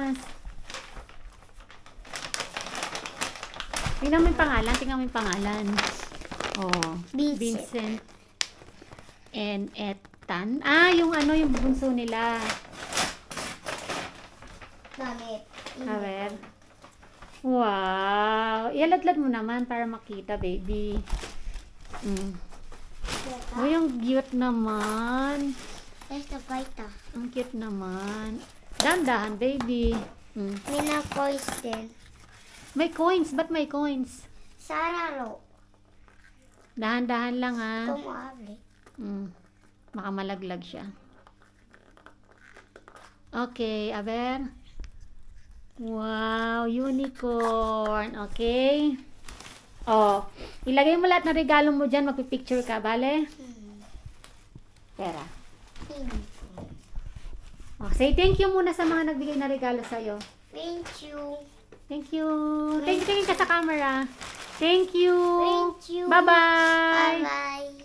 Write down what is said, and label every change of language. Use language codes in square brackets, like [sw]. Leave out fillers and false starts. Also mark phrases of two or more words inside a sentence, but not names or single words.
[tl] Tingnan mo yung pangalan. [en] Oh, Vincent and Ethan. [tl] Ah, yung ano, yung bunso nila. Damit. [es] A ver. Wow! [tl] Ialadlad mo naman para makita, baby. Oh, yung cute naman. Ito pa ito. Ang cute naman. Dahan-dahan, baby. May na-coins din. May coins. Ba't may coins? Sana ro. Dahan-dahan lang, ha? Kumabli. Baka malaglag siya. [es] Okay, a ver. [en] Wow, unicorn. Okay. [tl] Oh, ilagay mo lahat ng regalo mo dyan. Magpipicture ka, bale? Pera. Oh, [en] say thank you [tl] muna sa mga nagbigay na regalo sa'yo. [en] Thank you. Thank you. Thank you. [tl] Tingin ka sa camera. [en] Thank you. Thank you. Bye-bye. Bye-bye.